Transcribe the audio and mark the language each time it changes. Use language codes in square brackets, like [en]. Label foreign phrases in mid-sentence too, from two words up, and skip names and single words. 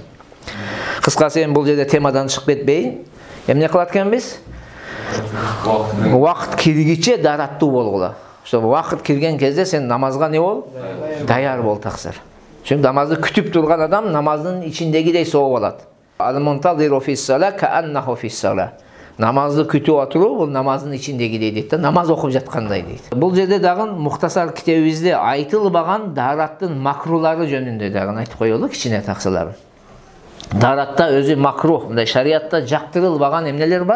[ky] Кыскасы эми бул жерде темадан чыгып кетпейин. Эмне кылат экенбиз? Убакыт киргиче daarаттуу болгула. Ошо убакыт кирген кезде сен намазга не бол? Даяр бол таксыр. Чүнкү намазды күтүп турган адам намаздын ичиндегидей соо болот. [ar] المنتظر في الصلاة كأنه في الصلاة. [ky] Намазды күтүп отуруу бул намаздын ичиндегидей дейт да, намаз окуп жаткандай дейт. Бул жерде дагы мухтасар китебибизде айтылбаган daarаттын макрулары жөнүндө дагы айтып коелу кичине таксылар. Daaratта өзү макрух, мындай шариатта жактырылбаган эмнелер бар?